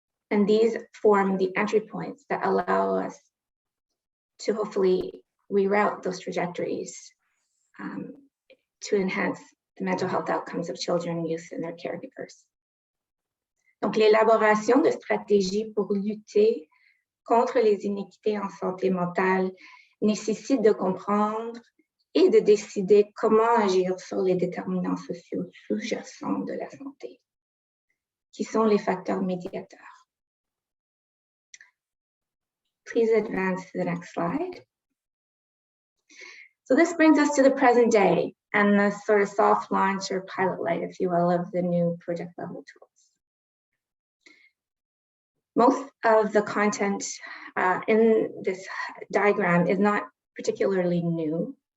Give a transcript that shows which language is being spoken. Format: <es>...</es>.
<en>And these form the entry points that allow us to hopefully reroute those trajectories to enhance the mental health outcomes of children, youth, and their caregivers.</en> <fr>Donc, l'élaboration de stratégies pour lutter contre les inéquités en santé mentale nécessite de comprendre et de décider comment agir sur les déterminants sociaux sous-jacents de la santé, qui sont les facteurs médiateurs.</fr> <en>Please advance to the next slide. So this brings us to the present day and the sort of soft launch or pilot light, if you will, of the new project level tools. Most of the content in this diagram is not particularly new.</en>